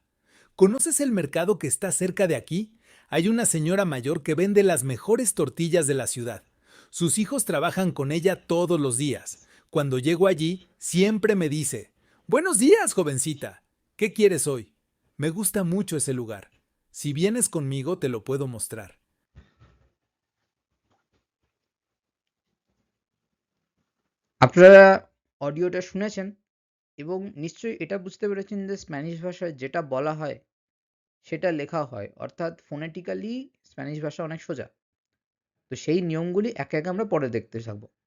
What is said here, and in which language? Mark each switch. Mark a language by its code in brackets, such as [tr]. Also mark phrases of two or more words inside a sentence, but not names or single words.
[es] ¿Conoces el mercado que está cerca de aquí? Hay una señora mayor que vende las mejores tortillas de la ciudad. Sus hijos trabajan con ella todos los días. Cuando llego allí, siempre me dice: Buenos días, jovencita. ¿Qué quieres hoy? Me gusta mucho ese lugar. Si vienes conmigo, te lo puedo mostrar. [bn] আপনারা অডিওটা শুনেছেন এবং নিশ্চয়ই এটা বুঝতে পেরেছেন যে স্প্যানিশ ভাষায় যেটা বলা হয় সেটা লেখা হয়। অর্থাৎ ফোনেটিক্যালি স্প্যানিশ ভাষা অনেক সোজা। তো সেই নিয়মগুলি একে, একে আমরা পরে দেখতে থাকব।